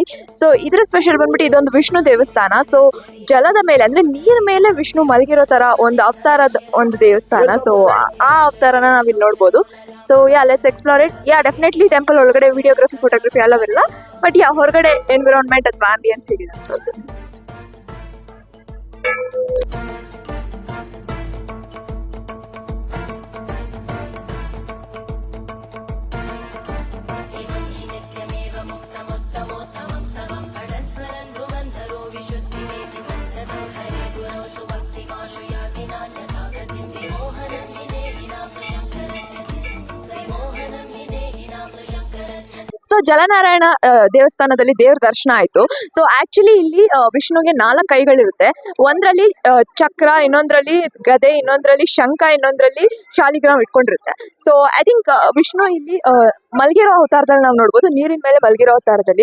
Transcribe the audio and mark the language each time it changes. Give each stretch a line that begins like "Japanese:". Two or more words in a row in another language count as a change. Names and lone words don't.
Kannada: ಸೊ ಇದರ ಸ್ಪೆಷಲ್ ಬಂದ್ಬಿಟ್ಟು ಇದೊಂದು ವಿಷ್ಣು ದೇವಸ್ಥಾನ. ಸೊ ಜಲದ ಮೇಲೆ ಅಂದ್ರೆ ನೀರ್ ಮೇಲೆ ವಿಷ್ಣು ಮಲಗಿರೋ ತರ ಒಂದು ಅವತಾರದ ಒಂದು ದೇವಸ್ಥಾನ. ಸೊ ಆ ಅವತಾರನ ನಾವಿಲ್ಲಿ ನೋಡ್ಬೋದು. ಸೊ
English: let's explore it. definitely temple
Kannada: ಒಳಗಡೆ
English: videography photography
Kannada: ಎಲ್ಲವಿಲ್ಲ, ಬಟ್ ಹೊರಗಡೆ ಎನ್ವಿರಾನ್ಮೆಂಟ್ ಅಥವಾ ಆಂಬಿಯನ್ಸ್ ಹೇಗಿದೆ ಅಂತ ತೋರಿಸ್ತೀನಿ.
Sanskrit: इमं हि नित्यमेव मुक्तमुत्तमोत्तमं स्तवं पठन् स्मरन् भ्रुवन्धरो विशुद्धिमेति सन्ततं हरे गुरौ सुभक्तिमाशु याति नान्यथा गतिं विमोहनं हि देहिनां सुशङ्करस्य विमोहनं हि देहिनां सुशङ्करस्य
Kannada: ಸೊ ಜಲನಾರಾಯಣ ದೇವಸ್ಥಾನದಲ್ಲಿ ದೇವ್ರ ದರ್ಶನ ಆಯ್ತು.
English: so actually
Kannada: ಇಲ್ಲಿ ವಿಷ್ಣುಗೆ 4 ಕೈಗಳಿರುತ್ತೆ. ಒಂದ್ರಲ್ಲಿ ಚಕ್ರ, ಇನ್ನೊಂದ್ರಲ್ಲಿ ಗದೆ, ಇನ್ನೊಂದ್ರಲ್ಲಿ ಶಂಖ, ಇನ್ನೊಂದ್ರಲ್ಲಿ ಶಾಲಿಗ್ರಾಮ್ ಇಟ್ಕೊಂಡಿರುತ್ತೆ.
English: so I think
Kannada: ವಿಷ್ಣು ಇಲ್ಲಿ ಮಲಗಿರೋ ಅವತಾರದಲ್ಲಿ ನಾವು ನೋಡ್ಬೋದು, ನೀರಿನ ಮೇಲೆ ಮಲಗಿರೋ ಅವತಾರದಲ್ಲಿ.